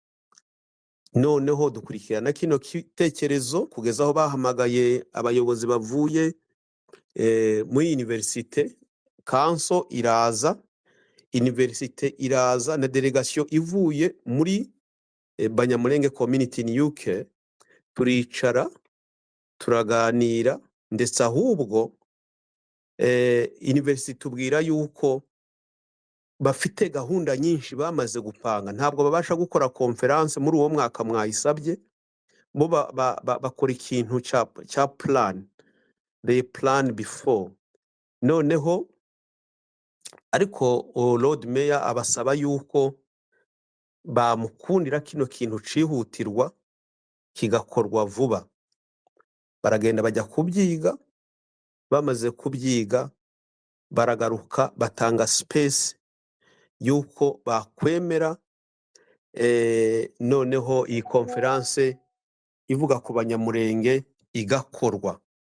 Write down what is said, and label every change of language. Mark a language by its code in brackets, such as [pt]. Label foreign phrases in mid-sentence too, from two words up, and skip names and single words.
[rw] Noneho dukurikirana kino kitekerezo kugeza aho bahamagaye abayobozi bavuye muri universite, council iraza, universite iraza na delegation ivuye muri Banyamulenge [en] community in UK, [rw] turicara turaganira, ndetse ahubwo university tubwira yuko bafite gahunda nyinshi bamaze gupanga, ntabwo babasha gukora conference muri uwo mwaka mwayisabye, bo bakora ikintu cha plan, [en] they plan before. [rw] Noneho ariko Lord Mayor abasaba yuko bamukundira kino kintu cihutirwa kigakorwa vuba. Baragenda bajya kubyiga, bamaze kubyiga baragaruka batanga space yuko bakwemera noneho iyi conference ivuga ku banyamurenge igakorwa.